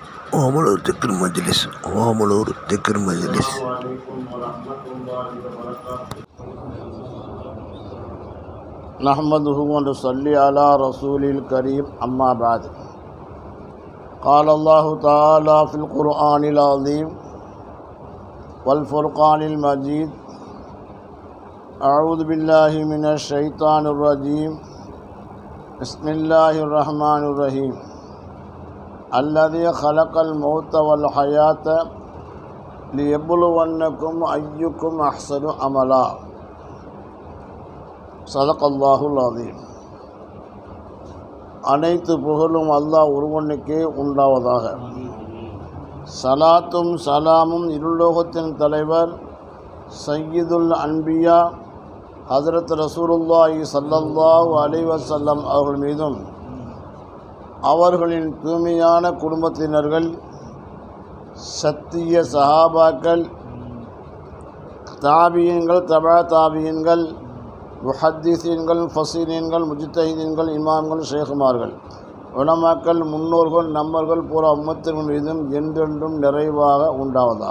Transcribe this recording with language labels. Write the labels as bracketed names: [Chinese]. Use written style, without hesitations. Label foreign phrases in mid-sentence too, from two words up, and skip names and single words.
[Tamil] ஓமலூர் திக்ர் மஜ்லிஸ். ஓமலூர் திக்ர் மஜ்லிஸ். [Arabic] نحمده ونصلي على رسوله الكريم. أما بعد. قال الله تعالى في القرآن العظيم والفرقان المجيد أعوذ بالله من الشيطان الرجيم بسم الله الرحمن الرحيم الذي خلق الموت والحياة ليبلونكم أيكم أحسن عملا صدق الله العظيم. [Tamil] அனைத்து புகழும் அல்லாஹ் ஒருவனுக்கே உண்டாவதாக. சலாத்தும் சலாமும் இருலோகத்தின் தலைவர் [Arabic] سيد الأنبياء حضرة رسول الله صلى الله عليه وسلم [Tamil] அவர்கள் மீதும் அவர்களின் தூய்மையான குடும்பத்தினர்கள், சத்திய சஹாபாக்கள், தாபியீன்கள், தபா தாபியீன்கள், முஹத்திஸீன்கள், ஃபஸீரீன்கள், முஜ்தஹிதீன்கள், இமாம்கள், ஷேகுமார்கள், உலமாக்கள், முன்னோர்கள், நம்மர்கள் பூரா உம்மத்தின் மீதும் என்றென்றும் நிறைவாக உண்டாவதாக.